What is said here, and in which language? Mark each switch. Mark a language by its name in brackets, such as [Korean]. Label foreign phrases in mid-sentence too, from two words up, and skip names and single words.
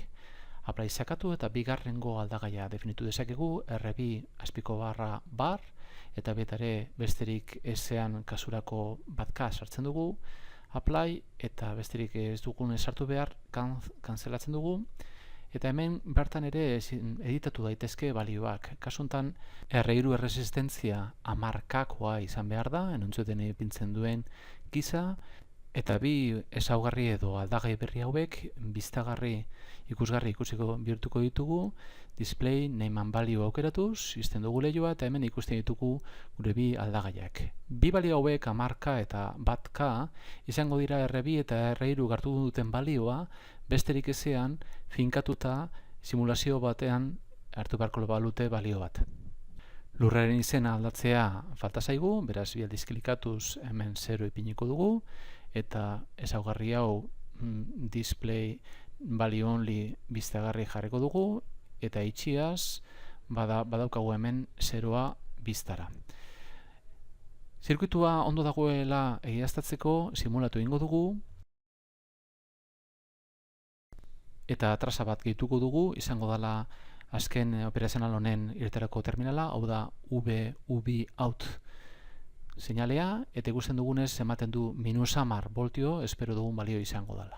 [Basque] Apply sakatu eta bigarrengo aldagaia definitu dezakegu, R2 azpiko barra bar, eta betare besterik ezean kasurako batka sartzen dugu, apply, eta besterik ez dugun sartu behar, kanzelatzen dugu, eta hemen bertan ere editatu daitezke balioak. Kasuntan R3 erresistentzia 10kakoa izan behar da, enuntzuten ipintzen duen giza, eta bi ezaugarri edo aldagai berri hauek biztagarri ikusgarri ikusiko bihurtuko ditugu, [English] display name and value [Basque] aukeratuz, izten dugu lehioa, eta hemen ikusten ditugu gure bi aldagaiak. Bi balio hauek 10K eta 1K izango dira R2 eta R3 hartu duten balioa, besterik ezean finkatuta simulazio batean hartu beharko balute balio bat. Lurraren izena aldatzea falta zaigu, beraz bi aldiz klikatuz hemen 0 ipiniko dugu, eta ezaugarri hau [English] display value only [Basque] biztagarri jarriko dugu, eta itxiaz badaukagu hemen 0a biztara. Zirkuitua ondo dagoela egiaztatzeko simulatu egingo dugu, eta trasa bat gehituko dugu, izango dela azken operazional honen irterako terminala, hau da VUB out seinalea, eta ikusten dugunez ematen du -10 voltio, espero dugun balio izango dela.